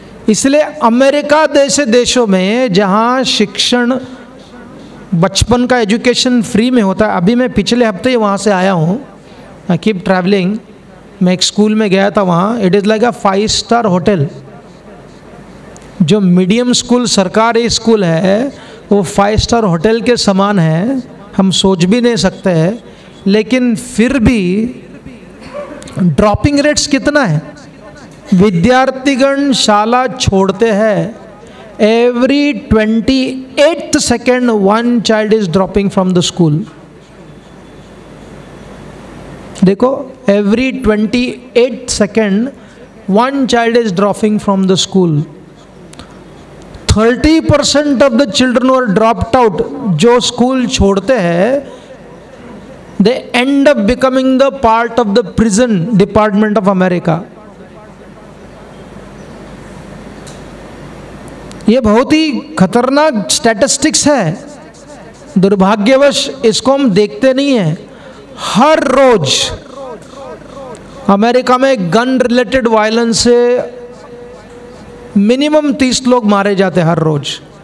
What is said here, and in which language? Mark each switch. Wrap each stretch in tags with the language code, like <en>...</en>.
<hi>इसलिए अमेरिका जैसे देशों में जहाँ शिक्षण, बचपन का एजुकेशन फ्री में होता है, अभी मैं पिछले हफ्ते ही वहाँ से आया हूँ,</hi> <en>I keep travelling,</en> <hi>मैं एक स्कूल में गया था वहाँ,</hi> <en>It is like a five star hotel.</en> <hi>जो मीडियम स्कूल सरकारी स्कूल है वो 5-स्टार होटल के समान है, हम सोच भी नहीं सकते हैं। लेकिन फिर भी ड्रॉपिंग रेट्स कितना है? विद्यार्थीगण शाला छोड़ते हैं,</hi> <en>Every 28th second 1 child is dropping from the school।</en> <hi>देखो,</hi> <en>every 28th second 1 child is dropping from the school। 30% of the children who are dropped out,</en> <hi>जो स्कूल छोड़ते हैं,</hi> <en>they end up becoming the part of the prison department of America।</en> <hi>ये बहुत ही खतरनाक statistics है, दुर्भाग्यवश इसको हम देखते नहीं हैं। हर रोज अमेरिका में गन रिलेटेड वायलेंस से मिनिमम 30 लोग मारे जाते हैं हर रोज।</hi>